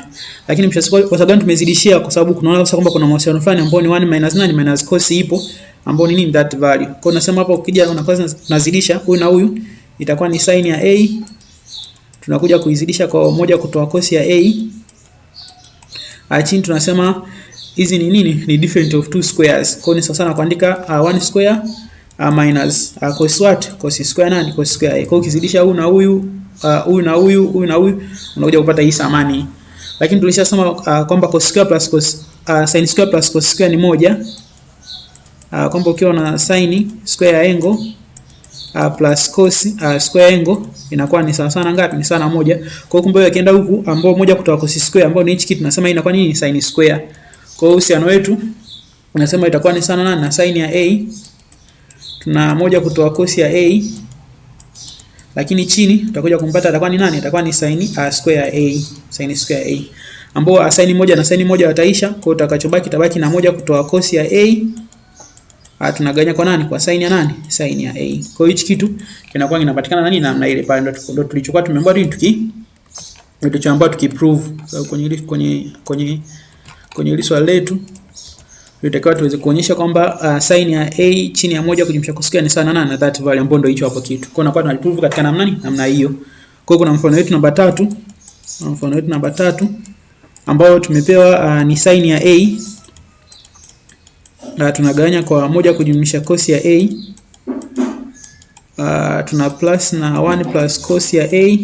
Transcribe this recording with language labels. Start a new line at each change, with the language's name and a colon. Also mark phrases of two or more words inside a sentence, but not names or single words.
Swahili: Lakini mwisho wa siku kwa sababu tumezidishia, kwa sababu tunaona kwamba kuna mahusiano fulani ambao ni 1 minus nani? Minus cos ipo, ambao ni nini?
English: That value.
Swahili: Kwa hiyo nasema hapa ukija unakuwa tunazidisha huyu na huyu, itakuwa ni sin ya a, tunakuja kuizidisha kwa moja kutoa cos ya a. Chini tunasema hizi ni nini?
English: Ni difference of two squares.
Swahili: Kwa hiyo ni sawa sana kuandika 1
English: square minus cos what? Cos square
Swahili: nani?
English: Cos square a.
Swahili: Kwa hiyo ukizidisha huyu na huyu, huyu na huyu na huyu, unakuja kupata hii samani. Lakini tulishasema kwamba
English: cos square plus sin square plus cos square
Swahili: ni moja. Kwamba ukiwa na
English: sin square
Swahili: ya
English: angle plus cos square angle
Swahili: inakuwa ni sawa sana ngapi? Ni sawa na moja. Kwa hiyo kumbe ukienda huku ambao moja kutoa
English: cos square
Swahili: ambao ni hichi kitu tunasema inakuwa nini?
English: Sin square.
Swahili: Kwa hiyo uhusiano wetu unasema itakuwa ni sana na sin ya a, tuna moja kutoa cos ya a, lakini chini utakuja kumpata atakuwa ni nani? Atakuwa ni
English: sin square a, sin square a,
Swahili: ambao sin moja na sin moja wataisha. Kwa hiyo utakachobaki tabaki na moja kutoa cos ya a, tunagawanya kwa nani? Kwa sin ya nani? Sin ya a. Kwa hiyo hichi kitu kinakuwa kinapatikana nani? Namna ile pale ndio tulichokuwa tumeambiwa tukiprove. So kwenye ile swali letu tunatakiwa tuweze kuonyesha kwamba sin ya a chini ya moja kujumlisha
English: cos square
Swahili: ni sawa na
English: that value,
Swahili: ambapo ndio hicho hapo kitu. Kwa hiyo nakuwa tunaprove katika namna hiyo. Kwa hiyo kuna mfano wetu namba 3. Mfano wetu namba 3 ambayo tumepewa ni sin ya a. Tunagawanya kwa moja kujumlisha cos ya a. Tuna plus na
English: 1 plus cos
Swahili: ya a.